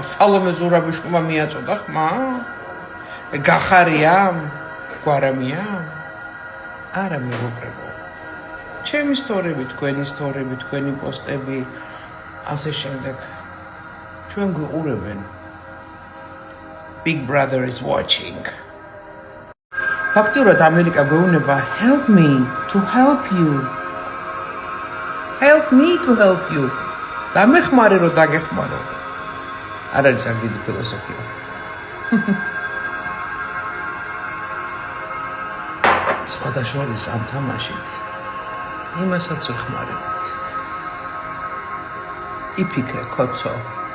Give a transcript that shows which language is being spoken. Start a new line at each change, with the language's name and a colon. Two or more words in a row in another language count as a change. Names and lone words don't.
Georgian: სალომე ზურაბიშვილმა მიაწოდა ხმა? გახარია? გვარამია? არა მეგობრებო. ჩემი ისტორიები, თქვენი ისტორიები, თქვენი პოსტები, ასე შემდეგ. ჩვენ გვიყურებენ.
English: Big Brother is watching.
Georgian: ფაქტიურად ამერიკა გვეუბნება
English: help me to help you. Help me to help you.
Georgian: დამეხმარე რომ დაგეხმარო. არ არის ამ დიდი ფილოსოფია. სხვადასხვა ამ თამაშით იმასაც ვეხმარებით. იფიქრე, კოცო.